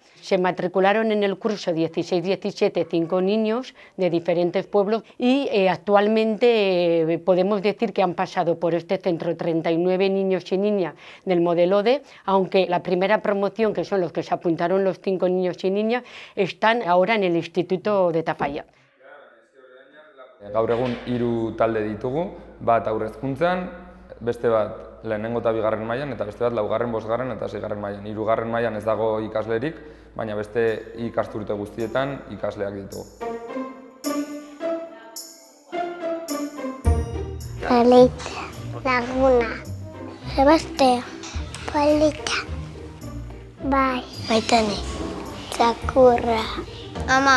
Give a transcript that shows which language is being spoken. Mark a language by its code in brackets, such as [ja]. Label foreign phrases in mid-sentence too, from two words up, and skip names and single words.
[es] Se matricularon en el curso 16-17 5 niños de diferentes pueblos y actualmente podemos decir que han pasado por este centro 39 niños y niñas del modelo D, aunque la primera promoción, que son los que se apuntaron los 5 niños y niñas, están ahora en el Instituto de Tafalla. [eu] Gaur egun 3 talde ditugu, bat haurrezkuntzan, beste bat lehenengo eta bigarren mailan, eta beste bat 4., 5. eta 6. mailan. 3. mailan ez dago ikaslerik, baina beste ikasturte guztietan ikasleak ditugu. Polita, Laguna, Sebastea, Polita, Bai, Maitane, Txakurra, Ama,